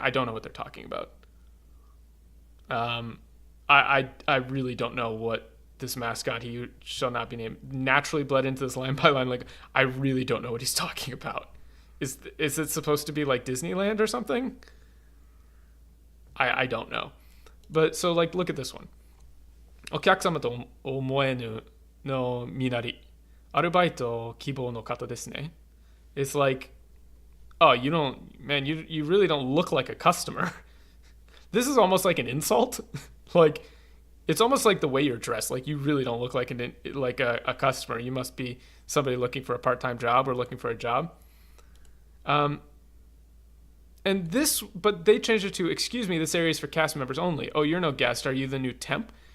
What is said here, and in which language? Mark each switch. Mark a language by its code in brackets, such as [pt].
[en] I don't know what they're talking about. I really don't know what this mascot, he shall not be named, naturally bled into this line by line. Like, I really don't know what he's talking about. Is it supposed to be like Disneyland or something? I don't know. But so, like, look at this one. [ja] お客様と思えぬのみなり。アルバイト希望の方ですね. [en] It's like, oh, you don't, man, you really don't look like a customer. This is almost like an insult. Like, it's almost like the way you're dressed. Like, you really don't look like a customer. You must be somebody looking for a part-time job or looking for a job. And this, but they changed it to, excuse me, this area is for cast members only. Oh, you're no guest. Are you the new temp?